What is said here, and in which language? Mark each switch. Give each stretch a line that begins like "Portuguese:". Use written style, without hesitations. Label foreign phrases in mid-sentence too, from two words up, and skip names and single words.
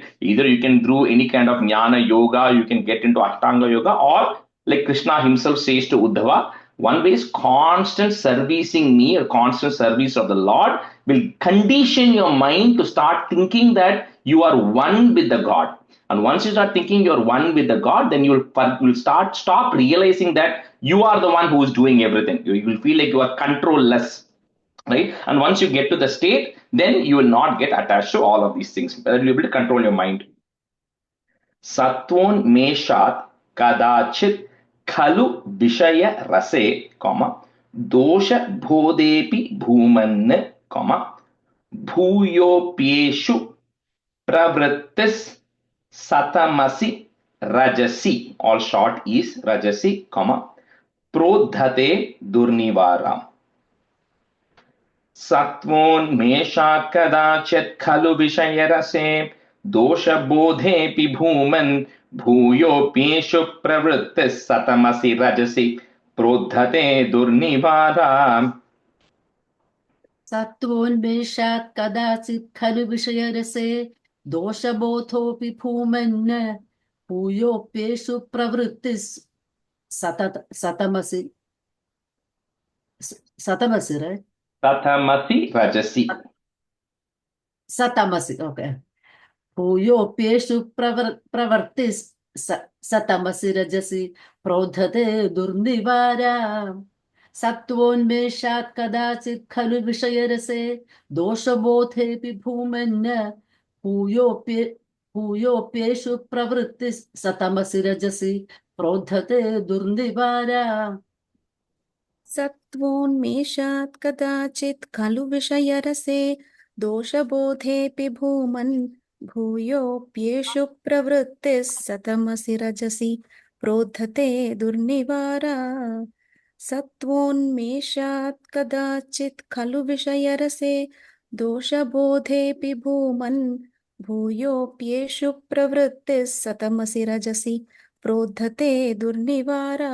English: Either you can do any kind of jnana yoga, you can get into Ashtanga yoga, or like Krishna himself says to Uddhava, one way is constant servicing me or constant service of the Lord will condition your mind to start thinking that you are one with the God. And once you start thinking you're one with the God, then you'll stop realizing that you are the one who is doing everything. You will feel like you are controlless, right? And once you get to the state, then you will not get attached to all of these things. You'll be able to control your mind.
Sanskrit: सत्त्वोन् मेषात् कदाचित् खलु विषय रसे दोष बोधेऽपि भूमन् भूयोऽप्येषु प्रवृत्तिस् सतमसि रजसि,
English: all short is
Sanskrit: रजसि प्रोद्धते दुर्निवारम्. सत्त्वोन्मेषात् कदाचित् खलु विषयरसे दोषबोधेऽपि भूमन् भूयोऽप्येषु प्रवृत्तिस् सतमसि रजसि प्रोद्धते दुर्निवारम्. Sattvoन्मेषात् कदाचित् खलु विषयरसे दोषबोधोऽपि भूमन् भूयोऽप्येषु प्रवृत्तिः satamasi, right? सतमसि रजसि. Satamasi, okay. भूयोऽप्येषु प्रवर्तिस् सतमसि रजसि प्रोद्धते दुर्निवारा. Sattvoन्मेषात् कदाचित् खलु विषयरसे दोषबोधेऽपि भूमन् भूयोऽप्येषु प्रवृत्तिस् सतमसि रजसि प्रोद्धते दुर्निवारा. सत्त्वोन्मेषात् कदाचित् खलु विषयरसे दोषबोधेऽपि भूमन् भूयोऽप्येषु प्रवृत्तिः सतमसि रजसि प्रोद्धते दुर्निवारा सत्त्वोन्मेषात् कदाचित् खलु विषयरसे दोषबोधेऽपि भूमन् भूयोऽप्येषु प्रवृत्तिः सतमसि रजसि प्रोद्धते दुर्निवारा